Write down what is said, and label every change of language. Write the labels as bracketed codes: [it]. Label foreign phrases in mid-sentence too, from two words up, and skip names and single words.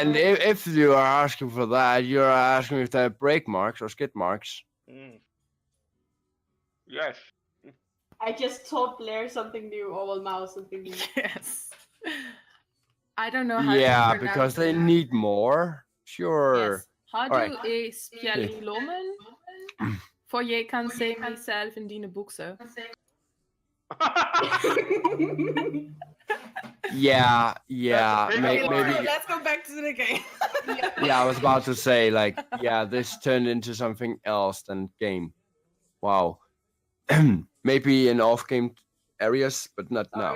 [en] then if you are asking for that, you're asking if they have break marks or skid marks. Mm. Yes. I just taught Blair something new, or well, Mao something new. Yes. I don't know how Yeah, to because pronounce they it. need more. Sure. Yes. [da] Har [en] Alright. [da] du spjæld i lommen? For jeg kan se mig selv i dine bukser. [en] Yeah, That's a big maybe. word. Let's go back to the game. Yeah, I was about to say, like, yeah, this turned into something else than game. Wow. Maybe in off-game areas, but not now.